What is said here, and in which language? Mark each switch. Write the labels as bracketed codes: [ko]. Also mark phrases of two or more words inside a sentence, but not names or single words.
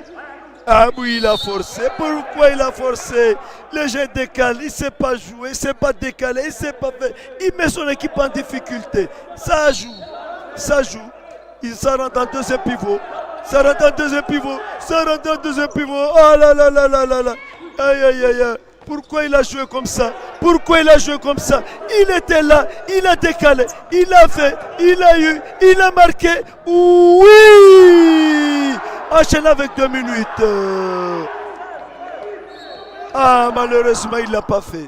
[fr] Ah oui, il a forcé. Pourquoi il a forcé? Le jeu décale, il ne sait pas jouer, il ne sait pas décaler, il ne sait pas faire. Il met son équipe en difficulté. Ça joue. Ça joue. Il s'en rentre en deuxième pivot. Ça rentre en deuxième pivot. Ça rentre en deuxième pivot. Oh là là là là là là. Aïe aïe aïe aïe. Pourquoi il a joué comme ça? Pourquoi il a joué comme ça? Il était là, il a décalé, il a fait, il a eu, il a marqué. Oui! Enchaîne avec 2 minutes. Ah, malheureusement, il ne l'a pas fait.